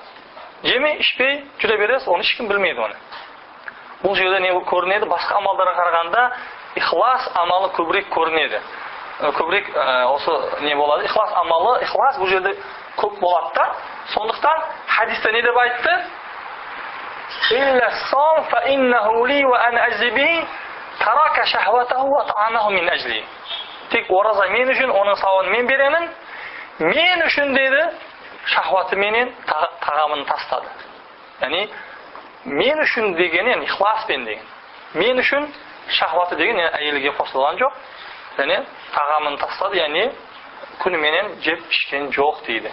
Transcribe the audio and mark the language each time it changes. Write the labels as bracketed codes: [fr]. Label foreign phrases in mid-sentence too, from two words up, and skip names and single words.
[kk] Жемей, ішпей, жүре бересіз, оны ешкім білмейді оны. Бұл жерде не көрінеді? Басқа амалдарға қарағанда ихлас амалы көбірек көрінеді. Көбірек осы не болады? Ихлас амалы, ихлас бұл жерде көп болады да. Сондықтан хадисте не деп айтты? [ar] إلا الصوم فإنه لي وأنا أجزي به ترك شهوته وطعامه من أجلي. [kk] Тек ораза мен үшін, оның сауабын мен беремін. Мен үшін дейді, шахваты менен тағамын тастады. Яғни мен үшін деген, яғни ихласпен деген. Мен үшін шахваты деген әйелге қосылған жоқ. Яғни тағамын тастады, яғни күніменен жеп ішкен жоқ дейді.